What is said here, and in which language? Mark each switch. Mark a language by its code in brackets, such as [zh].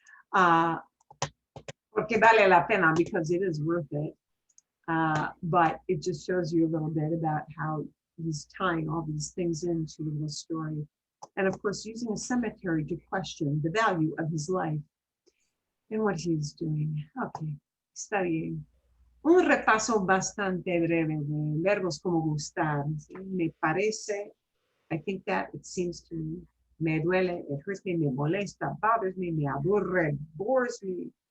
[es] Porque vale la pena, [en] because it is worth it. But it just shows you a little bit about how he's tying all these things into the story. And of course, using a cemetery to question the value of his life and what he's doing. Okay, studying. [es] Un repaso bastante breve de verbos como gustar. Me parece, [en] I think that it seems to me, [es] me duele, [en] it hurts me, [es] me molesta, [en] bothers me, [es] me aburre, [en] bores me.